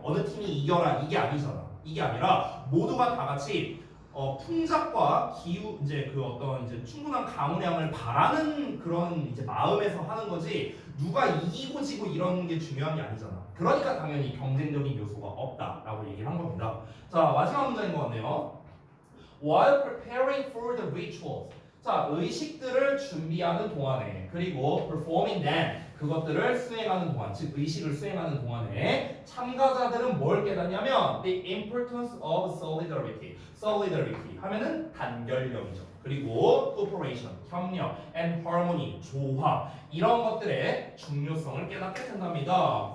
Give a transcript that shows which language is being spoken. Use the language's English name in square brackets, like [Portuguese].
[Korean] 어느 팀이 이겨라 이게 아니잖아. 이게 아니라 모두가 다 같이 풍작과 기후 이제 그 어떤 이제 충분한 강우량을 바라는 그런 이제 마음에서 하는 거지 누가 이기고 지고 이런 게 중요한 게 아니잖아. 그러니까 당연히 경쟁적인 요소가 없다라고 얘기를 한 겁니다. 자 마지막 문장인 것 같네요. [English] While preparing for the rituals. [Korean] 자 의식들을 준비하는 동안에 그리고 [English] performing them [Korean] 그것들을 수행하는 동안, 즉 의식을 수행하는 동안에 참가자들은 뭘 깨닫냐면 [English] the importance of solidarity. [Korean] solidarity 하면은 단결력이죠. 그리고 cooperation, 협력, and harmony, 조화 이런 것들의 중요성을 깨닫게 된답니다.